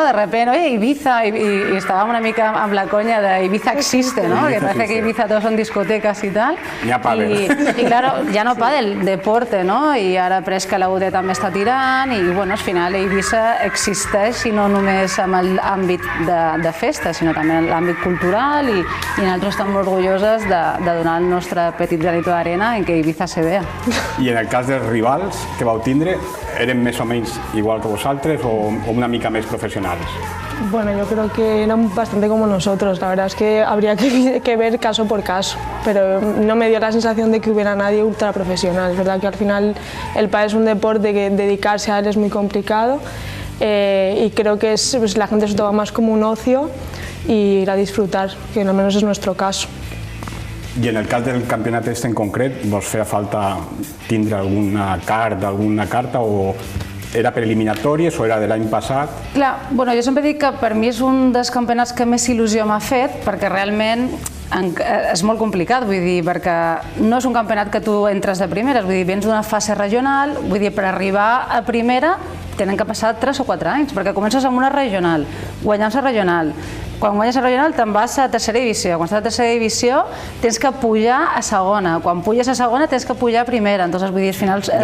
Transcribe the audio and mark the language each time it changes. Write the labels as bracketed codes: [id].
[es] De repente, oye, Ibiza, y estábamos [ca] una mica amb la [es] coña de Ibiza existe, ¿no? Que parece que Ibiza todos son discotecas y tal. [ca] Ni a pàdel. I claro, ja no pàdel, deporte, no? I ara pres que la UD també està tirant i, bueno, al final Ibiza existeix i no només amb l'àmbit de festa, sinó també en l'àmbit cultural i nosaltres estem molt orgulloses de donar el nostre petit granito d'arena en què [es] Ibiza se vea. [ca] I en el cas dels rivals que vau tindre, eren més o menys igual que vosaltres o una mica més professionals? [es] Bueno, yo creo que eran bastante como nosotros. La verdad es que habría que ver caso por caso, pero no me dio la sensación de que hubiera nadie ultra profesional. Es verdad que al final el pádel es un deporte que dedicarse a él es muy complicado y creo que la gente se toma más como un ocio y ir a disfrutar, que al menos es nuestro caso. [ca] I en el cas del campionat en concret, vos feia falta tindre alguna carta o era per eliminatòries o era de l'any passat? Clar, bueno, jo sempre dic que per mi és un dels campionats que més il·lusió m'ha fet, perquè realment és molt complicat, vull dir, perquè no és un campionat que tu entres de primeres, vull dir, vens d'una fase regional, vull dir, per arribar a primera tenen que passar 3 o 4 anys, perquè comences amb una regional, guanyant la regional, quan guanyes la regional te'n vas a tercera divisió, quan estàs a tercera divisió tens que pujar a segona, quan puges a segona tens que pujar a primera, entonces vull dir, al final és una...